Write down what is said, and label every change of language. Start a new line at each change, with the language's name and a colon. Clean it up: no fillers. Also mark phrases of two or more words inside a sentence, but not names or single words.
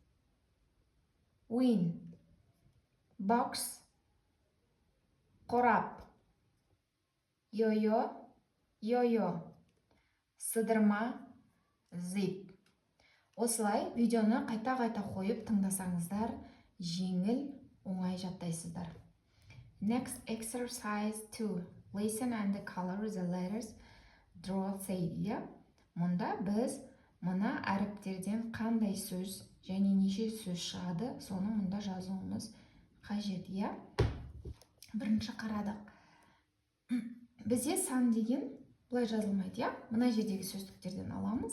English: Win, box, қорап.
Kazakh: Йо-йо, сыдырма.
English: Zip.
Kazakh: Осылай видеоны қайта қойып тыңдасаңыздар, жеңіл, оңай жаттайсыздар.
English: Next exercise 2. Listen and color the letters. Draw say.
Kazakh: Мұнда біз мына әріптерден қандай сөз және неше сөз шығады, соны мұнда жазуымыз қажет, я. Бірінші қарадық. Бізде сан деген бұлай жазылмайды, я. Мына жердегі сөздіктерден аламыз.